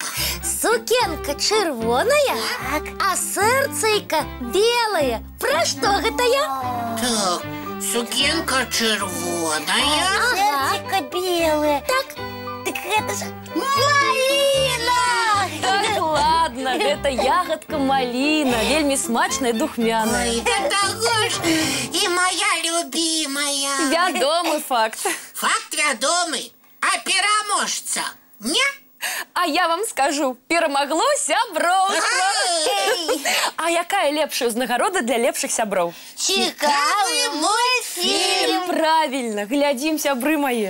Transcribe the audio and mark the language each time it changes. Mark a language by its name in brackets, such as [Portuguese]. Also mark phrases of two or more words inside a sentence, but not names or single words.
[Belarusian] Сукенка чырвоная, а сэрцайка белае. Пра што гэта я? Так, сукенка чырвоная. А сэрцайка белае. Так, гэта ж маліна! [Russian] Так, ладно, правильно, это ягодка малина, [Belarusian] вельми смачная, духмяная. [Russian] Ой, да того ж и моя любимая. [Belarusian] Вядомый факт. Факт вядомый, а пераможца не? А я вам скажу, перамагло сяброўства. А якая лепшая ўзнагарода для лепшых сяброў? Цікавы мультфільм. Правильно, глядзім, сябры мае.